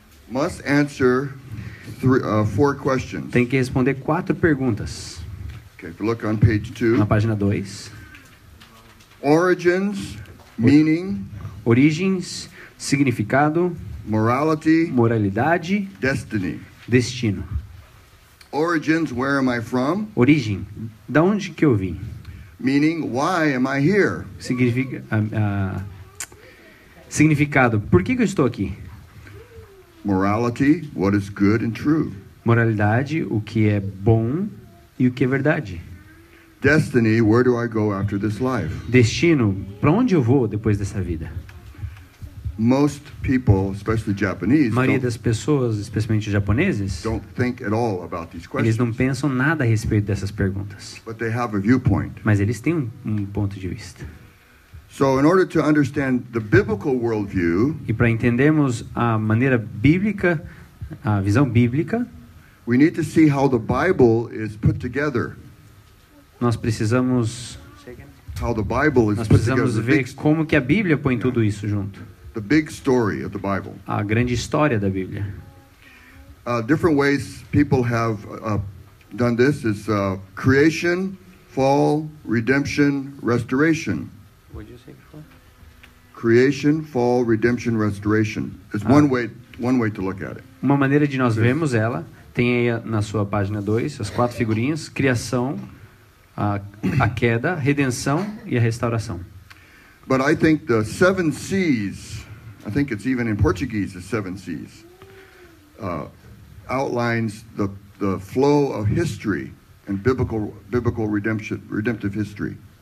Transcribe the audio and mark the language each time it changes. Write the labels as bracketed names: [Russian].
[English] must answer four questions. [Portuguese] tem que responder 4 perguntas. [English] Okay, if you look on page 2, [Portuguese] Na página 2. [English] origins, meaning, [Portuguese] Origens, significado, [English] morality, [Portuguese] moralidade, [English] destiny. [Portuguese] destino. [English] Origins, where am I from? [Portuguese] Origem, da onde que eu vim? [English] Meaning, why am I here? [Portuguese] Significa Significado. Por que eu estou aqui? [English] Morality, what is good and true. [Portuguese] Moralidade, o que é bom e o que é verdade. [English] Destiny, where do I go after this life? [Portuguese] Destino, para onde eu vou depois dessa vida? [English] Most people, especially Japanese, [Portuguese] A maioria das pessoas, especialmente os japoneses, [English] don't think at all about these [Portuguese] eles não [English] questions, [Portuguese] pensam nada a respeito dessas perguntas. [English] but they have a viewpoint. [Portuguese] Mas eles têm um ponto de vista. [English] So in order to understand the biblical worldview, [Portuguese] E para entendermos a maneira bíblica, a visão bíblica, [English] we need to see how the Bible is put together. [Portuguese] nós precisamos [English] How the Bible is [Portuguese] Nós [English] put together. [Portuguese] precisamos ver como que a Bíblia põe tudo isso junto. [English] The big story of the Bible. [Portuguese] A grande história da Bíblia. [English] Different ways people have done this is creation, fall, redemption, restoration. Creation, fall, redemption, restoration. It's one way to look at it. [Portuguese] Uma maneira de nós vermos ela, tem aí na sua página 2, as 4 figurinhas: criação, a queda, redenção e a restauração. [English] But I think the 7 C's, I think it's even in Portuguese, the 7 C's, outlines the flow of history and biblical redemptive history.